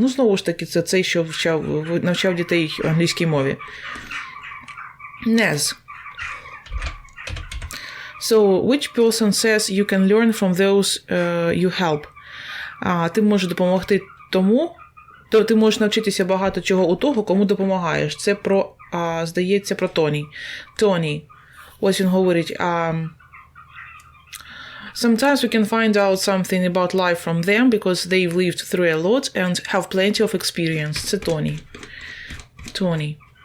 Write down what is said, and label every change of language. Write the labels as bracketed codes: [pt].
[uk] Ну, знову ж таки, це цей, що навчав дітей англійській мові. [en] Nez. So, which person says you can learn from those you help? [uk] Ти можеш допомогти тому, ти можеш навчитися багато чого у того, кому допомагаєш. Це про, здається, про Тоні. Тоні. Ось він говорить, [en] sometimes we can find out something about life from them because they've lived through a lot and have plenty of experience. [uk] Це Тоні. Тоні.